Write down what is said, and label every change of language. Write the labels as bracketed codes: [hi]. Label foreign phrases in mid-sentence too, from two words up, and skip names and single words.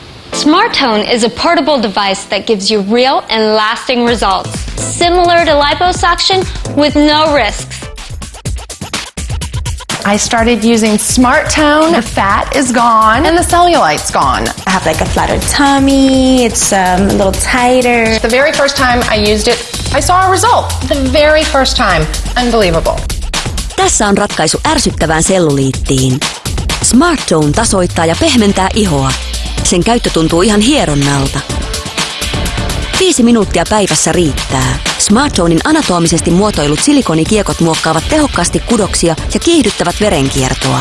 [en] Smart Tone is a portable device that gives you real and lasting results, similar to liposuction with no risks. I started using Smart Tone. The fat is gone and the cellulite's gone. I have like a flatter tummy, it's a little tighter. The very first time I used it, I saw a result. The very first time. Unbelievable. [fi] Tässä on ratkaisu ärsyttävään selluliittiin. Smart Tone tasoittaa ja pehmentää ihoa. Sen käyttö tuntuu ihan hieronnalta. 5 minuuttia päivässä riittää. Smart Tonein anatomisesti muotoilut silikonikiekot muokkaavat tehokkaasti kudoksia ja kiihdyttävät verenkiertoa.